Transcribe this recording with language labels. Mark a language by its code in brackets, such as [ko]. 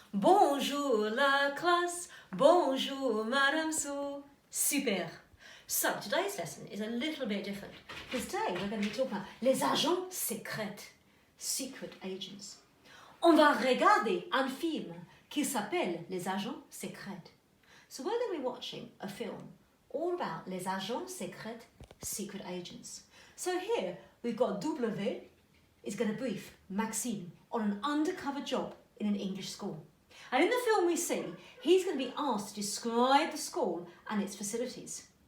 [fr] Bonjour la classe, bonjour Madame Sue. Super. [en] So today's lesson is a little bit different because today we're going to be talking about [fr] les agents secrets, [en] secret agents. [fr] On va regarder un film qui s'appelle Les Agents Secrets. [en] So we're going to be watching a film all about [fr] les agents secrets, [en] secret agents. So here we've got W is going to brief Maxime on an undercover job in an English school. And in the film we see, he's going to be asked to describe the school and its facilities.